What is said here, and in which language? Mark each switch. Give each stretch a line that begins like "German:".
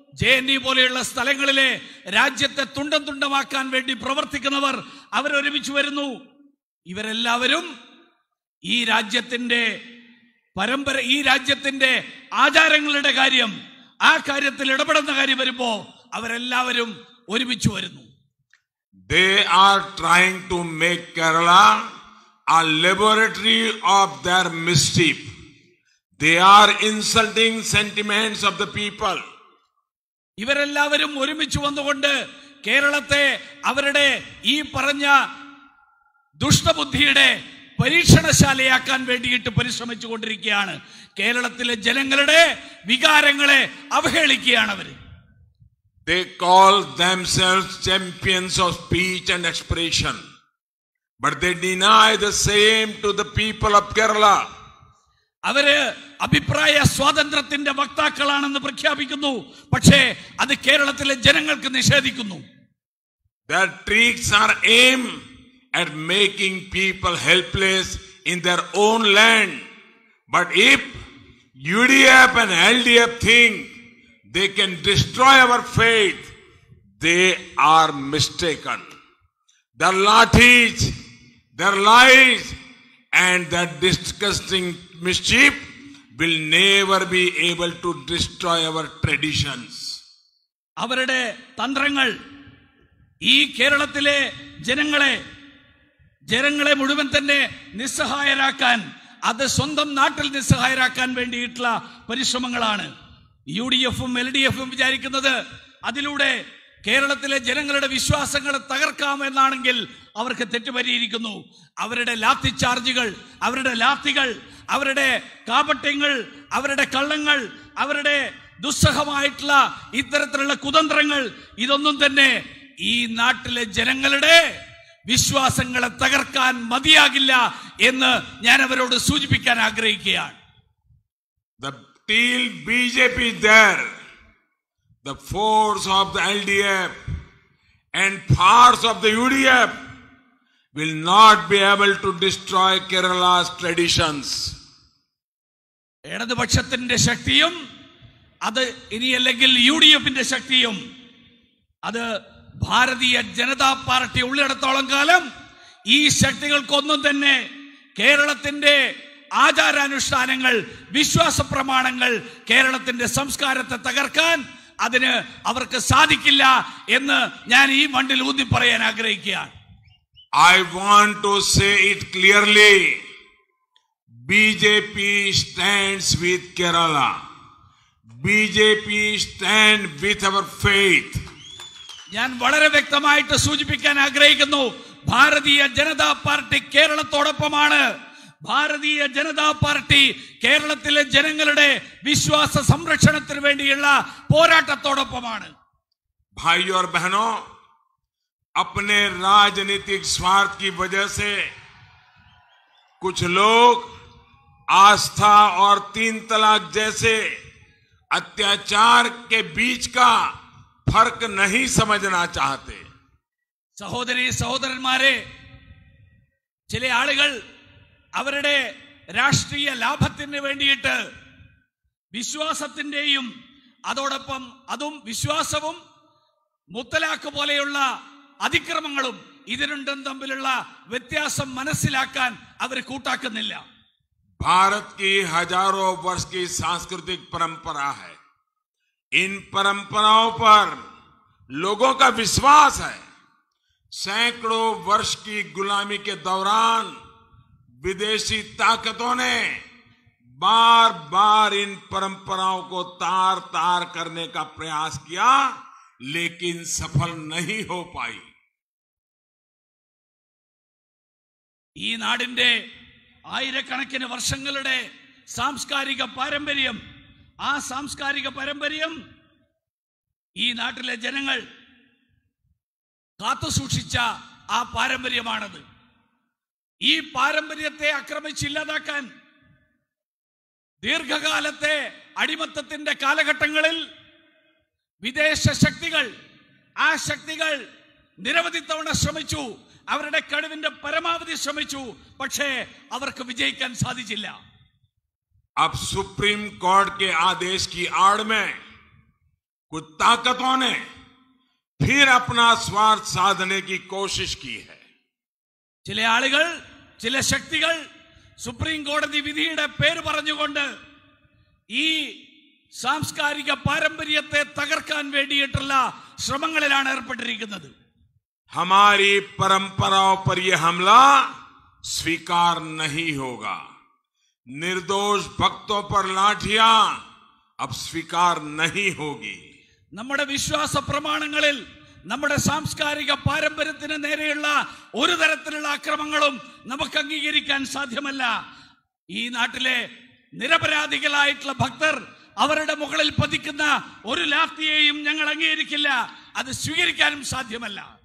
Malayalam: JNU പോലെയുള്ള സ്ഥലങ്ങളിലെ രാജ്യത്തെ തുണ്ടം തുണ്ടമാക്കാൻ വേണ്ടി പ്രവർത്തിക്കുന്നവർ അവരൊരുമിച്ച് വരുന്നു. ഇവരെല്ലാവരും ഈ രാജ്യത്തിന്റെ പരമ്പര, ഈ രാജ്യത്തിന്റെ ആചാരങ്ങളുടെ കാര്യം, ആ കാര്യത്തിൽ ഇടപെടുന്ന കാര്യം വരുമ്പോ അവരെല്ലാവരും ഒരുമിച്ച് വരുന്നു.
English: They are trying to make Kerala a laboratory of their mischief. They are insulting sentiments of the people.
Malayalam: ഇവരെല്ലാവരും ഒരുമിച്ച് വന്നുകൊണ്ട് കേരളത്തെ അവരുടെ ഈ പറഞ്ഞ ദുഷ്ടബുദ്ധിയുടെ പരീക്ഷണശാലയാക്കാൻ വേണ്ടിയിട്ട് പരിശ്രമിച്ചു കൊണ്ടിരിക്കുകയാണ്. കേരളത്തിലെ ജനങ്ങളുടെ വികാരങ്ങളെ അവഹേളിക്കുകയാണ് അവർ.
English: They call themselves champions of speech and expression, but they deny the same to the people of Kerala.
Malayalam: അവര് അഭിപ്രായ സ്വാതന്ത്ര്യത്തിന്റെ വക്താക്കളാണെന്ന് പ്രഖ്യാപിക്കുന്നു, പക്ഷേ അത് കേരളത്തിലെ ജനങ്ങൾക്ക് നിഷേധിക്കുന്നു.
English: Their tricks are aimed at making people helpless in their own land. But if UDF and LDF think they can destroy our faith, they are mistaken. Their lathis, their lies, and their disgusting mischief will never be able to destroy our traditions.
Malayalam: അവരുടെ തന്ത്രങ്ങൾ ഈ കേരളത്തിലെ ജനങ്ങളെ മുഴുവൻ തന്നെ നിസ്സഹായരാക്കാൻ, അത് സ്വന്തം നാട്ടിൽ നിസ്സഹായരാക്കാൻ വേണ്ടിയിട്ടുള്ള പരിശ്രമങ്ങളാണ്. UDF-ഉം LDF-ഉം വിചാരിക്കുന്നത് അതിലൂടെ കേരളത്തിലെ ജനങ്ങളുടെ വിശ്വാസങ്ങളെ തകർക്കാമെന്നാണെങ്കിൽ അവർക്ക് തെറ്റുപറ്റിയിരിക്കുന്നു. അവരുടെ ലാത്തി ചാർജുകൾ, അവരുടെ ലാത്തികൾ, അവരുടെ കാപട്യങ്ങൾ, അവരുടെ കള്ളങ്ങൾ, അവരുടെ ദുസ്സഹമായിട്ടുള്ള ഇത്തരത്തിലുള്ള കുതന്ത്രങ്ങൾ, ഇതൊന്നും തന്നെ ഈ നാട്ടിലെ ജനങ്ങളുടെ വിശ്വാസങ്ങളെ തകർക്കാൻ മതിയാകില്ല എന്ന് ഞാൻ അവരോട് സൂചിപ്പിക്കാൻ ആഗ്രഹിക്കുകയാണ്.
English: Till BJP there, the force of the LDF and parts of the UDF will not be able to destroy Kerala's traditions.
Malayalam: ഇടതുപക്ഷത്തിന്റെ ശക്തിയും അത് ഇനിയല്ലെങ്കിൽ UDFന്റെ ശക്തിയും അത് ഭാരതീയ ജനതാ പാർട്ടി ഉള്ളിടത്തോളം കാലം ഈ ശക്തികൾക്കൊന്നും തന്നെ കേരളത്തിന്റെ ആചാരാനുഷ്ഠാനങ്ങൾ, വിശ്വാസ പ്രമാണങ്ങൾ, കേരളത്തിന്റെ സംസ്കാരത്തെ തകർക്കാൻ അതിന് അവർക്ക് സാധിക്കില്ല എന്ന് ഞാൻ ഈ മണ്ണിൽ ഊന്നി പറയാൻ ആഗ്രഹിക്കുകയാണ്.
English: I want to say it clearly. BJP stands with Kerala. BJP stands with our faith.
Malayalam: ഞാൻ വളരെ വ്യക്തമായിട്ട് സൂചിപ്പിക്കാൻ ആഗ്രഹിക്കുന്നു, ഭാരതീയ ജനതാ പാർട്ടി കേരളത്തോടൊപ്പമാണ്. ഭാരതീയ ജനതാ പാർട്ടി കേരളത്തിലെ ജനങ്ങളുടെ വിശ്വാസ സംരക്ഷണത്തിന് വേണ്ടിയുള്ള പോരാട്ടത്തോടൊപ്പമാണ്.
Hindi: भाइयों और बहनों, अपने राजनीतिक स्वार्थ की वजह से कुछ लोग आस्था और 3 तलाक जैसे अत्याचार के बीच का फर्क नहीं समझना चाहते.
Malayalam: സഹോദരി സഹോദരന്മാരെ, ചില ആളുകൾ അവരുടെ രാഷ്ട്രീയ ലാഭത്തിന് വേണ്ടിയിട്ട് വിശ്വാസത്തിന്റെയും അതോടൊപ്പം അതും വിശ്വാസവും മുത്തലാഖ് പോലെയുള്ള അതിക്രമങ്ങളും ഇത് രണ്ടും തമ്മിലുള്ള വ്യത്യാസം മനസ്സിലാക്കാൻ അവർ കൂട്ടാക്കുന്നില്ല.
Hindi: भारत की हजारों वर्ष की सांस्कृतिक परंपरा है. इन परंपराओं पर लोगों का विश्वास है. सैकड़ों वर्ष की गुलामी के दौरान विदेशी ताकतों ने बार बार इन परंपराओं को तार तार करने का प्रयास किया, लेकिन सफल नहीं हो पाई.
Malayalam: ഈ നാടിന്റെ ആയിരക്കണക്കിന് വർഷങ്ങളുടെ സാംസ്കാരിക പാരമ്പര്യം, ആ സാംസ്കാരിക പാരമ്പര്യം ഈ നാട്ടിലെ ജനങ്ങൾ കാത്തുസൂക്ഷിച്ച ആ പാരമ്പര്യമാണത്. ഈ പാരമ്പര്യത്തെ ആക്രമിച്ചില്ലാതാക്കാൻ ദീർഘകാലത്തെ അടിമത്തത്തിന്റെ കാലഘട്ടങ്ങളിൽ വിദേശ ശക്തികൾ, ആ ശക്തികൾ നിരവധി തവണ ശ്രമിച്ചു, അവരുടെ കഴിവിന്റെ പരമാവധി ശ്രമിച്ചു, പക്ഷേ അവർക്ക് വിജയിക്കാൻ സാധിച്ചില്ല.
Hindi: अब सुप्रीम कोर्ट के आदेश की आड़ में कुछ ताकतों ने फिर अपना स्वार्थ साधने की कोशिश की है.
Malayalam: ചില ആളുകൾ, ചില ശക്തികൾ സുപ്രീം കോടതി വിധിയുടെ പേര് പറഞ്ഞുകൊണ്ട് ഈ സാംസ്കാരിക പാരമ്പര്യത്തെ തകർക്കാൻ വേണ്ടിയിട്ടുള്ള ശ്രമങ്ങളിലാണ് ഏർപ്പെട്ടിരിക്കുന്നത്.
Hindi: हमारी परंपराओं पर यह हमला स्वीकार नहीं होगा. निर्दोष भक्तों पर लाठियां अब स्वीकार नहीं होगी.
Malayalam: നമ്മുടെ വിശ്വാസ പ്രമാണങ്ങളിൽ, നമ്മുടെ സാംസ്കാരിക പാരമ്പര്യത്തിന് നേരെയുള്ള ഒരു തരത്തിലുള്ള അക്രമങ്ങളും നമുക്ക് അംഗീകരിക്കാൻ സാധ്യമല്ല. ഈ നാട്ടിലെ നിരപരാധികളായിട്ടുള്ള ഭക്തർ, അവരുടെ മുകളിൽ പതിക്കുന്ന ഒരു ലാത്തിയെയും ഞങ്ങൾ അംഗീകരിക്കില്ല, അത് സ്വീകരിക്കാനും സാധ്യമല്ല.